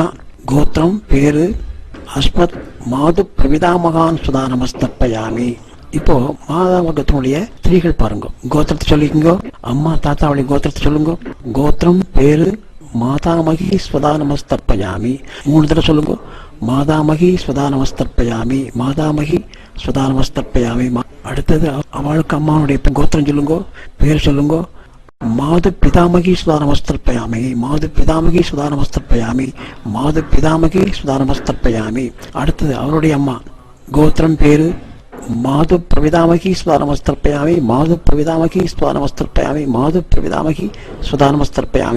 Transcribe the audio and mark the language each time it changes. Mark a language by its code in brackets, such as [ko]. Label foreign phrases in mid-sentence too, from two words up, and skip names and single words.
[ta] கோத்திரம் பேரு [sa] अस्मत् मातृ प्रपितामहान् स्वधा नमस्तर्पयामि. [ta] இப்போ மாதா வர்க்கத்தினுடைய ஸ்திரீகள் பாருங்க. கோத்திரத்தை சொல்லிக்கோங்க. அம்மா தாத்தாவுடைய கோத்திரத்தை சொல்லுங்க. கோத்திரம் பேரு [sa] मातामही स्वधा नमस्तर्पयामि. [ta] 3 தடவை சொல்லுங்க. [sa] मातामही स्वधा नमस्तर्पयामि, मातामही स्वधा नमस्तर्पयामि. [ta] அடுத்தது அவளுக்கு அம்மாவுடைய கோத்திரம் சொல்லுங்க, பேர் சொல்லுங்க. [sa] मातृ पितामही स्वधा नमस्तर्पयामि, मातृ पितामही स्वधा नमस्तर्पयामि, मातृ पितामही स्वधा नमस्तर्पयामि. [ta] அடுத்தது அவருடைய அம்மா கோத்திரம் பேரு [sa] मातृ प्रपितामही स्वधा नमस्तर्पयामि, मातृ प्रपितामही स्वधा नमस्तर्पयामि, मातृ प्रपितामही स्वधा नमस्तर्पयामि.